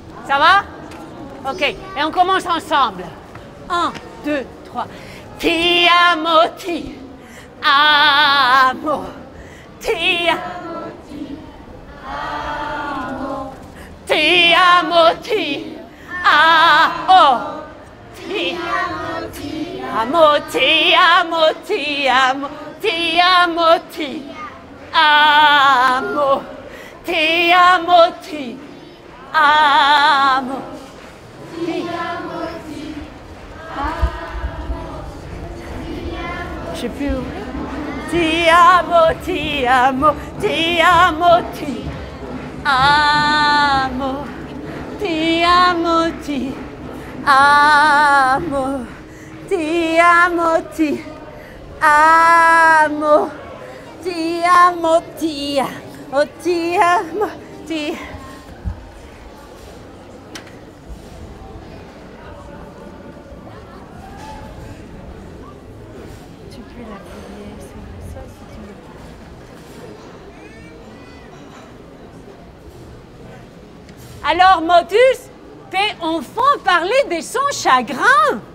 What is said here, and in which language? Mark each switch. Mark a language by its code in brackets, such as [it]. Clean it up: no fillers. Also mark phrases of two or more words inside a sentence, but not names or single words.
[fr] Ça va? Ok. Et on commence ensemble. 1, 2, 3. [it] Ti amo, ti amo. Ti amo. Ti amo, ti amo. Ti amo, ti amo, ti amo. Ti amo, ti amo. Ti amo, ti amo. Ti amo, ti amo. [fr] Je sais plus où. [it] Ti amo, ti amo. Ti amo, ti amo. Ti amo, ti amo. Ti amo, ti amo. Ti amo, ti amo. Ti amo, ti. [fr] Tu peux l'appuyer sur ça si tu veux. Alors Motus fait enfin parler de son chagrin.